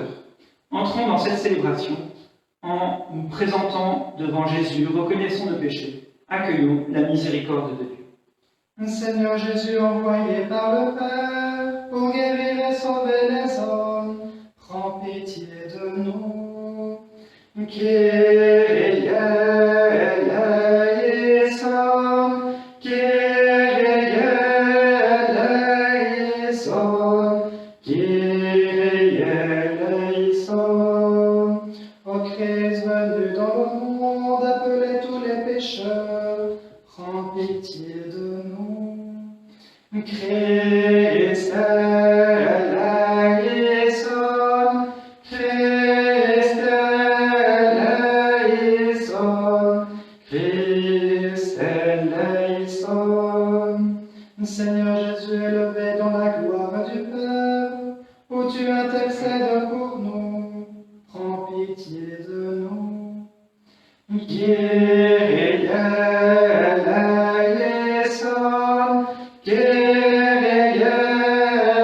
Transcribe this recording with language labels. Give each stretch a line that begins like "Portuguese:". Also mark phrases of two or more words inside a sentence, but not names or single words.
French: Entrons dans cette célébration en nous présentant devant Jésus, reconnaissons nos péchés, accueillons la miséricorde de Dieu. Seigneur Jésus, envoyé par le Père pour guérir et sauver les hommes, prends pitié de nous.
Greek: Kyrie eleison, Kyrie eleison, Kyrie eleison.
French: Ô Christ venu dans le monde, appelez tous les pécheurs, prends pitié de nous.
Greek: Christ eleison, Christ eleison, Christ eleison.
French: Seigneur Jésus élevé dans la gloire du Père, où tu intercèdes pour nous, prends pitié de nous.
Greek: Kyrie eleison, Kyrie